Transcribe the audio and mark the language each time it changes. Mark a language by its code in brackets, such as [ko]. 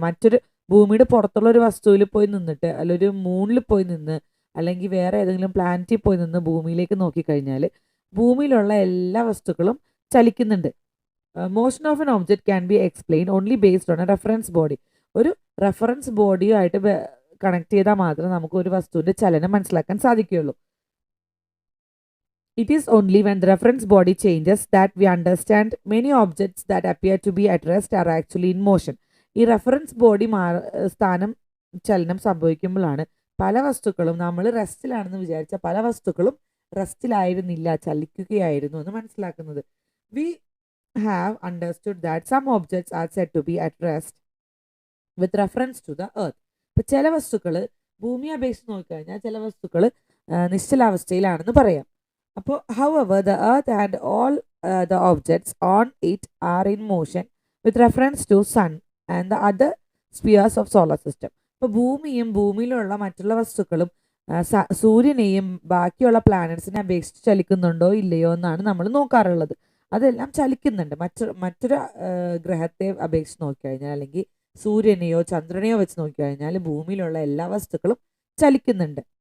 [ml] മറ്റൊരു ഭൂമിയുടെ പുറത്തുള്ള ഒരു വസ്തുവിൽ പോയി നിന്നിട്ട്, അല്ലെങ്കിൽ ഒരു മൂണിൽ പോയി നിന്ന്, അല്ലെങ്കിൽ വേറെ ഏതെങ്കിലും പ്ലാനറ്റിൽ പോയി നിന്ന് ഭൂമിയിലേക്ക് നോക്കിക്കഴിഞ്ഞാൽ ഭൂമിയിലുള്ള എല്ലാ വസ്തുക്കളും ചലിക്കുന്നുണ്ട്. [en] Motion of an object can be explain only based on a reference body. [ml] ഒരു റെഫറൻസ് ബോഡിയുമായിട്ട് കണക്ട് ചെയ്താൽ മാത്രമേ നമുക്ക് ഒരു വസ്തുവിൻ്റെ ചലനം മനസ്സിലാക്കാൻ സാധിക്കുകയുള്ളൂ. [en] It is only when the reference body changes that we understand many objects that appear to be at rest are actually in motion. [ml] ഈ റെഫറൻസ് ബോഡി സ്ഥാനം ചലനം സംഭവിക്കുമ്പോഴാണ് പല വസ്തുക്കളും, നമ്മൾ റെസ്റ്റിലാണെന്ന് വിചാരിച്ച പല വസ്തുക്കളും റെസ്റ്റിലായിരുന്നില്ല, ചലിക്കുകയായിരുന്നു എന്ന് മനസ്സിലാക്കുന്നത്. [en] We have understood that some objects are said to be at rest with reference to the earth. [ml] ഇപ്പം ചില വസ്തുക്കൾ ഭൂമിയെ അപേക്ഷിച്ച് നോക്കിക്കഴിഞ്ഞാൽ ചില വസ്തുക്കൾ നിശ്ചലാവസ്ഥയിലാണെന്ന് പറയാം. [en] അപ്പോൾ however the earth and all the objects on it are in motion with reference to sun and the other spheres of solar system. [ml] ഇപ്പോൾ ഭൂമിയും ഭൂമിയിലുള്ള മറ്റുള്ള വസ്തുക്കളും സൂര്യനെയും ബാക്കിയുള്ള പ്ലാനറ്റ്സിനെ അപേക്ഷിച്ച് ചലിക്കുന്നുണ്ടോ ഇല്ലയോ എന്നാണ് നമ്മൾ നോക്കാറുള്ളത്. അതെല്ലാം ചലിക്കുന്നുണ്ട്. മറ്റൊരു ഗ്രഹത്തെ അപേക്ഷിച്ച് നോക്കിക്കഴിഞ്ഞാൽ, അല്ലെങ്കിൽ സൂര്യനെയോ ചന്ദ്രനെയോ വെച്ച് നോക്കിക്കഴിഞ്ഞാൽ ഭൂമിയിലുള്ള എല്ലാ വസ്തുക്കളും ചലിക്കുന്നുണ്ട്.